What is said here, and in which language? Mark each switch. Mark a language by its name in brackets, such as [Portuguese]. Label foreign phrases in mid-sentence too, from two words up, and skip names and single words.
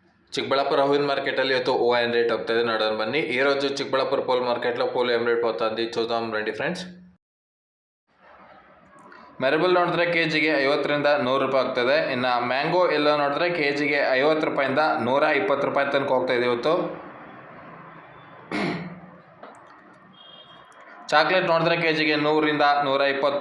[Kannada] ಚಿಕ್ಕಬಳ್ಳಾಪುರ ಹೂವಿನ ಮಾರ್ಕೆಟಲ್ಲಿ ಇವತ್ತು ಹೂವು ಏನು ರೇಟ್ ಹೋಗ್ತಾ ಇದೆ ನೋಡೋಣ ಬನ್ನಿ. [Telugu] ఈరోజు చిక్కబళ్ళాపూర్ పూల మార్కెట్లో పూలు ఏం రేట్ పోతుంది చూద్దాం రండి ಫ್ರೆಂಡ್ಸ್. [Kannada] ಮೆರಬಲ್ ನೋಡಿದ್ರೆ ಕೆಜಿಗೆ 50ರಿಂದ 100 ರೂಪಾಯಿ ಆಗ್ತದೆ. ಇನ್ನು ಮ್ಯಾಂಗೋ ಎಲ್ಲ ನೋಡಿದ್ರೆ ಕೆಜಿಗೆ 50 ರೂಪಾಯಿಂದ 120 ರೂಪಾಯಿ ತನಕ ಹೋಗ್ತಾ ಇದೆ ಇವತ್ತು. ಚಾಕ್ಲೇಟ್ ನೋಡಿದ್ರೆ ಕೆಜಿಗೆ 100ರಿಂದ 120.